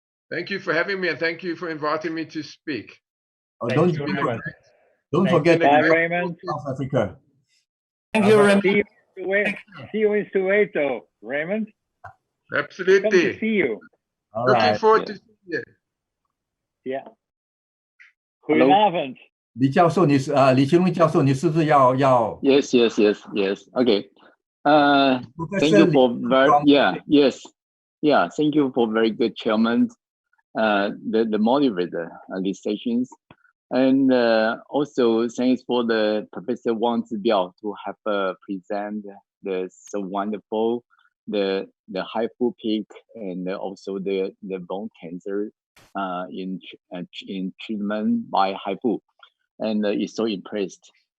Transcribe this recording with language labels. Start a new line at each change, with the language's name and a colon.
English: Thank you for having me, and thank you for inviting me to speak. Oh, don't forget, Bye, Raymond. South Africa. Thank you, Raymond. See you in Soweto, Raymond. Absolutely. Come to see you. Looking forward to seeing you. Yeah.
Dutch: Goedenavond.
Chinese: 李教授，李清龙教授，你是不是要？
English: Yes. Okay. Thank you for thank you for very good chairman, the moderator these sessions, and also thanks for the Professor Wang Zibiao to have present the so wonderful the HIFU peak and also the bone cancer in treatment by HIFU, and is so impressed.